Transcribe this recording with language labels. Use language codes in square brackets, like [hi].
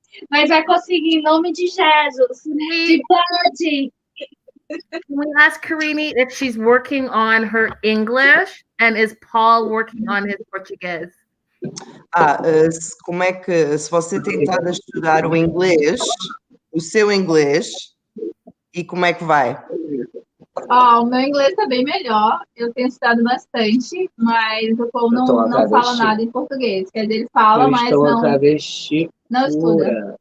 [pt] Mas vai conseguir, em nome de Jesus. De verdade. [en] Can we ask Karine if she's working on her English and is Paul working on his Portuguese? [pt] Como é que, se você tentar estudar o inglês, o seu inglês, e como é que vai? O meu inglês está bem melhor. Eu tenho estudado bastante, mas o Paul não fala nada em português. Quer dizer, ele fala, mas não estuda.